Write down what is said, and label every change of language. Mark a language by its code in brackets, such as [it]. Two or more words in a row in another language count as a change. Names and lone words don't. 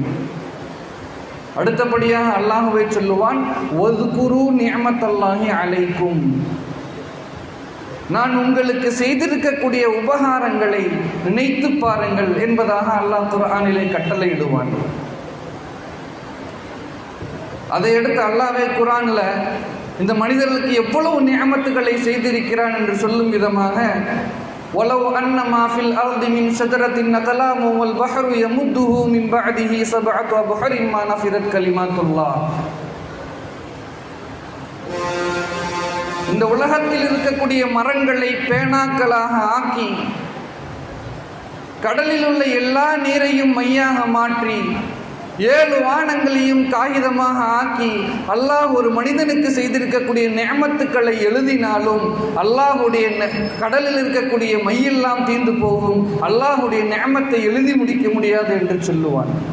[ta] அடுத்தபடியாக அல்லாஹுவே சொல்லுவான், [ar] واذكروا نعمة الله عليكم, [ta] நான் உங்களுக்கு செய்திருக்கக்கூடிய உபகாரங்களை நினைத்து பாருங்கள் என்பதாக அல்லாஹ் குர்ஆனிலே கட்டளையிடுவான். அதை எடுத்து அல்லாஹ்வே குர்ஆன்ல இந்த மனிதர்களுக்கு எவ்வளவு நிஅமத்துகளை செய்திருக்கிறான் என்று சொல்லும் விதமாக, [ar] وَلَوْ أَنَّ مَا فِي الْأَرْضِ مِنْ شَجَرَةٍ أَقْلَامٌ وَالْبَحْرُ يَمُدُّهُ مِنْ بَعْدِهِ سَبْعَةُ أَبْحُرٍ مَا نَفِدَتْ كَلِمَاتُ اللَّهِ. [ta] இந்த உலகத்தில் இருக்கக்கூடிய மரங்களை பேனாக்களாக ஆக்கி, கடலில் உள்ள எல்லா நீரையும் மையாக மாற்றி, 7 வானங்களையும் காகிதமாக ஆக்கி, அல்லாஹ் ஒரு மனிதனுக்கு செய்திருக்கக்கூடிய நிஅமத்துக்களை எழுதினாலும் அல்லாஹுடைய கடலில் இருக்கக்கூடிய மையெல்லாம் தீர்ந்து போகும், அல்லாஹுடைய நிஅமத்தை எழுதி முடிக்க முடியாது என்று சொல்லுவான்.